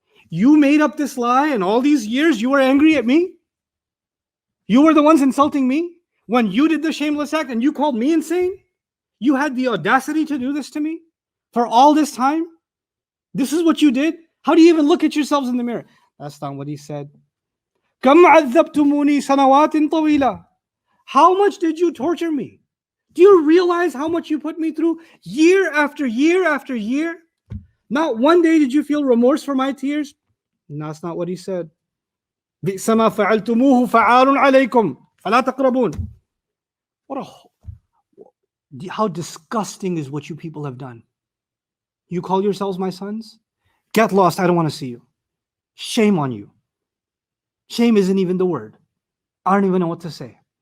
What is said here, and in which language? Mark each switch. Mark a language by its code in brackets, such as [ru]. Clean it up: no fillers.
[en] You made up this lie, and all these years you were angry at me? You were the ones insulting me? When you did the shameless act and you called me insane? You had the audacity to do this to me? For all this time? This is what you did? How do you even look at yourselves in the mirror? That's not what he said. [ar] كم عذبتموني سنوات طويلة. [en] How much did you torture me? Do you realize how much you put me through? Year after year after year? Not one day did you feel remorse for my tears? And that's not what he said. [ar] بئس ما فعلتموه فعال عليكم فلا تقربون. [en] How disgusting is what you people have done. You call yourselves my sons? Get lost, I don't want to see you. Shame on you. Shame isn't even the word. I don't even know what to say.